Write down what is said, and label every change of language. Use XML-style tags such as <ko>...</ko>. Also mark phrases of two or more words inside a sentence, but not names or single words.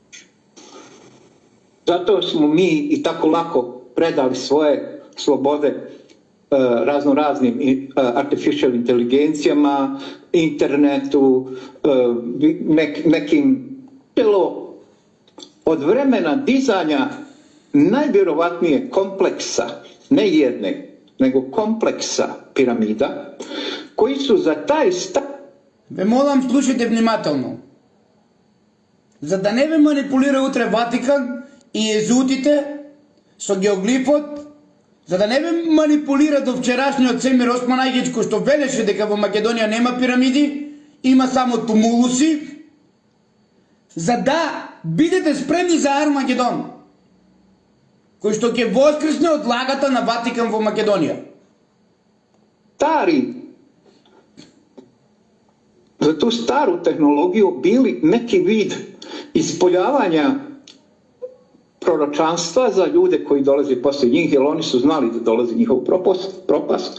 <bs>Zato smo mi i tako lako predali svoje slobode raznoraznim artificial inteligencijama, internetu, nekim od vremena dizanja najvjerovatnije kompleksa, ne jedne, nego kompleksa piramida, koji su za taj stav...</bs> <mk>Ве молам, слушайте внимателно. За да не ве манипулира утре Ватикан и езутите со геоглифот, за да не ве манипулира до вчерашниот Семир Осман Ајгич, кој што велеше дека во Македонија нема пирамиди, има само тумулуси, за да бидете спремни за Армагедон, кој што ќе воскресне од лагата на Ватикан во Македонија.</mk> <bs>Za tu staru tehnologiju bili neki vid ispoljavanja proročanstva za ljude koji dolaze poslije njih, jer oni su znali da dolazi njihov propast.</bs>